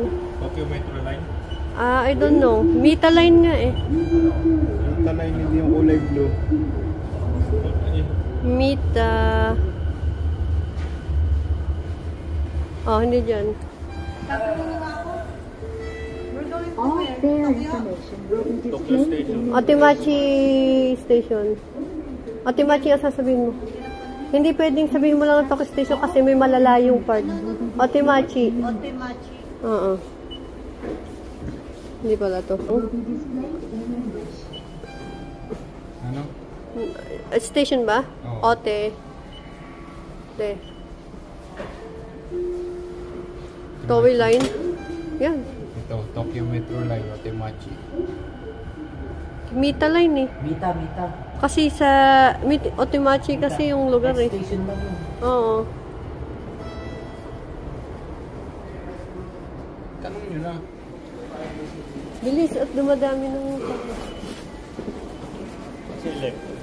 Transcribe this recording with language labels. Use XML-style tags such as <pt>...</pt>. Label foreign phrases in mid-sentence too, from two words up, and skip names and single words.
<en>Tokyo Metro Line. I don't know.</en> <tl>Mita line nga eh. Mita Line, hindi yung kulay blue. Mita. Oh, hindi dyan.</tl> <en>All fare information will be Tokyo displayed Station. Otimachi Station.</en> <tl>Otimachi ang sasabihin mo. Hindi pwedeng sabihin mo lang ang Tokyo Station kasi may malalayong part. Otimachi. Otimachi. Oo. Hindi pala to. Ano? Station ba? Oo. Ote. De. Toei line. Yan. Ito, Tokyo Metro Line, Otemachi. Mita line eh. Mita. Kasi sa Otimachi kasi yung lugar eh. Station lang yun. Oo. Tanong nyo na. Bilis at dumadami ng</tl> <en>Select.</en>